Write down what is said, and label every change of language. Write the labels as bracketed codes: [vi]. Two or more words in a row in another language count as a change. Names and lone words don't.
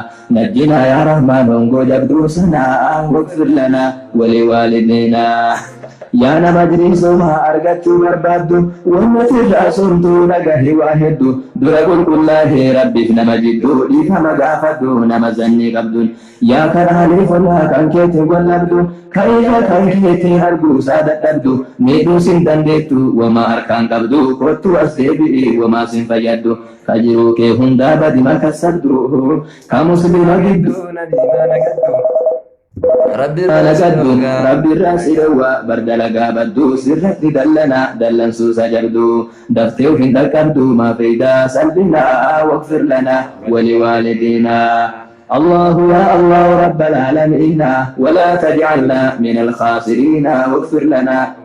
[ar] نجنا يا رحمن [om] hongoo jabduu sana، [ar] واغفر لنا ولوالدينا. [om] Yaa nama jiriisuma argachuu barbaaddu, wanni sirraa suntuu dhagahi waa hedduu, dura qulqullaahee Rabbiif nama jidduu, dhiifama gaafadhu nama zannii qabduun. Yaa karaa leefonaa kan keetiin wallabdu, ka ija kan keetiin arguu isaa dadhabdu, miidhuu sin dandeettu, wamaa harkaan qabdu, kottu as deebi'i, wamaa sin fayyaddu. Ka jiruu kee hundaa badi makasabdu, ka muslima gidduu na diimaa nagaddu. Rabbi irraa si dhowwaa. Rabbi irraa si dhowwaa, bar dalagaa baddu, sirratti dallana, dallansuu isa jabdu, daftee uf hin dhaqqabdu, maa fayyidaa salbinaa, [ar] واغفر لنا ولوالدينا. الله يا الله رب العالمين، ولا تجعلنا من الخاسرين، واغفر لنا